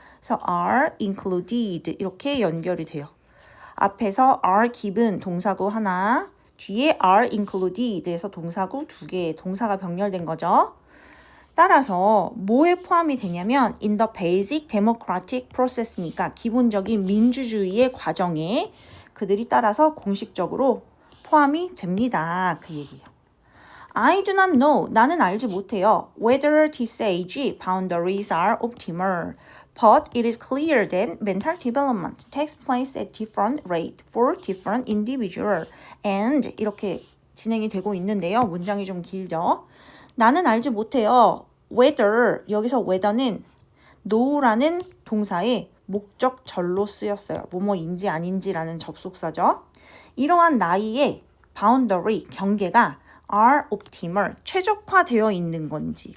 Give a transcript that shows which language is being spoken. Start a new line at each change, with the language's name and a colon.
Korean: 그래서 are included 이렇게 연결이 돼요. 앞에서 are given, 동사구 하나, 뒤에 are included에서 동사구 2개, 동사가 병렬된 거죠. 따라서 뭐에 포함이 되냐면
English: in the basic democratic process
Korean: 니까 기본적인 민주주의의 과정에 그들이 따라서 공식적으로 포함이 됩니다. 그 얘기예요.
English: I do not know.
Korean: 나는 알지 못해요.
English: Whether this age boundaries are optimal. But it is clear that mental development takes place at different rate for different individual.
Korean: And 이렇게 진행이 되고 있는데요. 문장이 좀 길죠. 나는 알지 못해요. Whether, 여기서 whether는 know라는 동사의 목적절로 쓰였어요. 뭐뭐인지 아닌지라는 접속사죠. 이러한 나이의 boundary, 경계가 are optimal, 최적화되어 있는 건지.